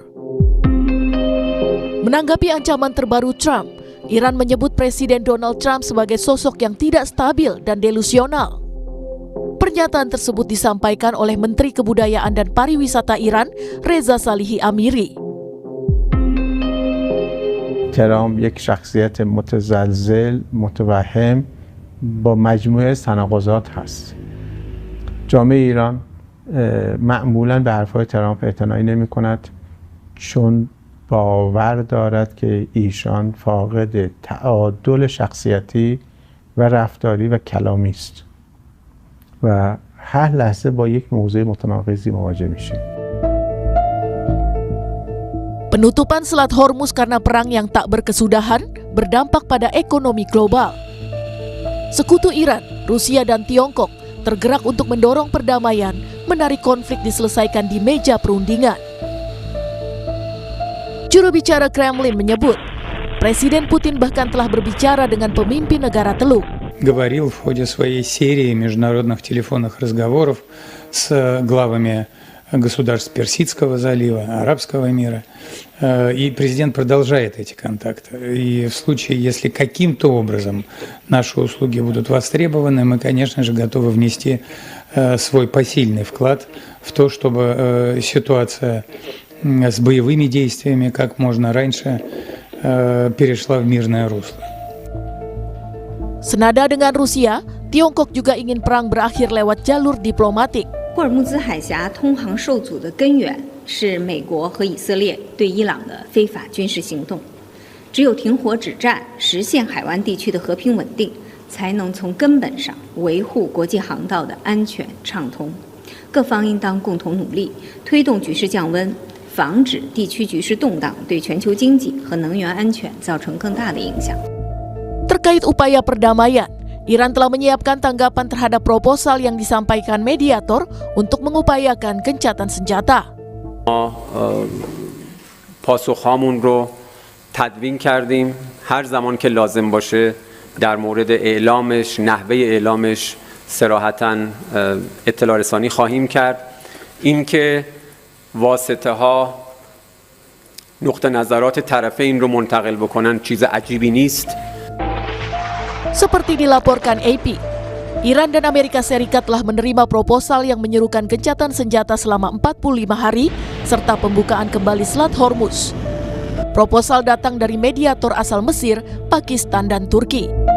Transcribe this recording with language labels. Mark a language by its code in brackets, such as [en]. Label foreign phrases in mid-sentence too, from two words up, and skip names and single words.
[id] Menanggapi ancaman terbaru Trump, Iran menyebut Presiden Donald Trump sebagai sosok yang tidak stabil dan delusional. Pernyataan tersebut disampaikan oleh Menteri Kebudayaan dan Pariwisata Iran, Reza Salihi Amiri. [fa] ترامپ یک شخصیت متزلزل متوهم با مجموعه تناقضات هست. جامعه ایران معمولاً به حرفهای ترامپ اعتنایی نمی‌کند چون باور دارد که ایشان فاقد تعادل شخصیتی و رفتاری و کلامی است و هر لحظه با یک موضوع متناقضی مواجه میشیم. [id] Penutupan Selat Hormuz karena perang yang tak berkesudahan berdampak pada ekonomi global. Sekutu Iran, Rusia, dan Tiongkok tergerak untuk mendorong perdamaian, menarik konflik diselesaikan di meja perundingan. Juru bicara Kremlin menyebut, Presiden Putin bahkan telah berbicara dengan pemimpin negara Teluk. [ru] Говорил в ходе своей серии международных телефонных разговоров с главами государств Персидского залива, Арабского мира. И президент продолжает эти контакты. И в случае, если каким-то образом наши услуги будут востребованы, мы, конечно же, готовы внести свой посильный вклад в то, чтобы ситуация с боевыми действиями как можно раньше перешла в мирное русло. [id] Senada dengan Rusia, Tiongkok juga ingin perang berakhir lewat jalur diplomatik. [zh] 霍尔木兹海峡通航受阻的根源是美国和以色列对伊朗的非法军事行动。只有停火止战，实现海湾地区的和平稳定，才能从根本上维护国际航道的安全畅通。各方应当共同努力，推动局势降温，防止地区局势动荡对全球经济和能源安全造成更大的影响。 [id] Terkait upaya perdamaian, Iran telah menyiapkan tanggapan terhadap proposal yang disampaikan mediator untuk mengupayakan gencatan senjata. [fa] پاسخهامون رو تدوین کردیم هر زمان که لازم باشه در مورد اعلامش نحوه اعلامش صراحتاً اطلاع رسانی خواهیم کرد اینکه واسطه ها نقطه نظرات طرفین رو منتقل بکنن چیز عجیبی نیست. [id] Seperti dilaporkan AP, Iran dan Amerika Serikat telah menerima proposal yang menyerukan gencatan senjata selama 45 hari serta pembukaan kembali Selat Hormuz. Proposal datang dari mediator asal Mesir, Pakistan, dan Turki.